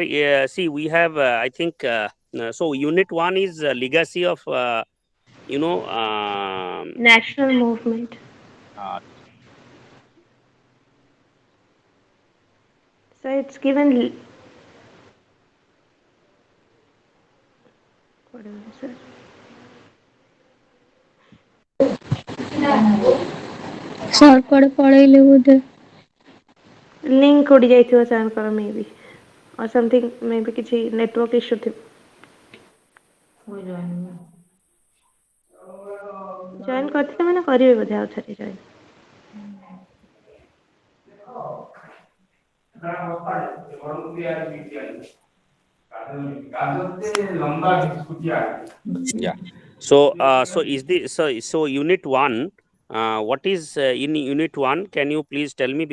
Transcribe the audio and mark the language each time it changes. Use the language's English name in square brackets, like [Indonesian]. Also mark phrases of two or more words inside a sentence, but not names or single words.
[English] See, we have. I think. So, Unit One is legacy of. You know. National movement. Uh, So it's given. Whatever, sir. [Odia] ସାର୍ କୁଆଡ଼େ ପଳେଇଲେ ବୋଧେ। ଲିଙ୍କ ଉଡ଼ି ଯାଇଥିବ ସାର୍ଙ୍କର [English] maybe or something maybe [Odia] କିଛି [English] network issue [Odia] ଥିବ। ଜଏନ୍ କରିଥିଲେ ମାନେ କରିବେ ବୋଧେ ଆଉ ଥରେ ଜଏନ୍। [English] yeah. So, so Unit One. What is in Unit One? Can you please tell me?